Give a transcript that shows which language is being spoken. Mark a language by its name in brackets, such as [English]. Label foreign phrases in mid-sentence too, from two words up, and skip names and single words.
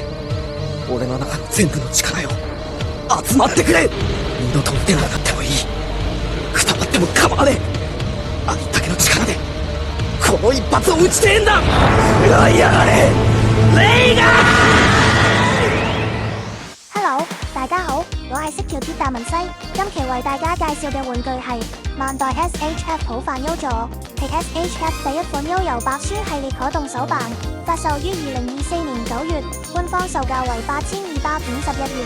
[Japanese] 俺の中の全部の力よ、集まってくれ。二度と撃てなくなってもいい。くたばっても構わねえ。ありったけの力でこの一発を撃ちてえんだ。食らいやがれレイガー。 [Cantonese] Hello，大家好，我係識條鐵達文西，今期為大家介紹嘅玩具係萬代 SHF 普範優座，係 SHF 第一款悠遊白書系列可動手辦，發售於2024年9月，官方售價為8251元。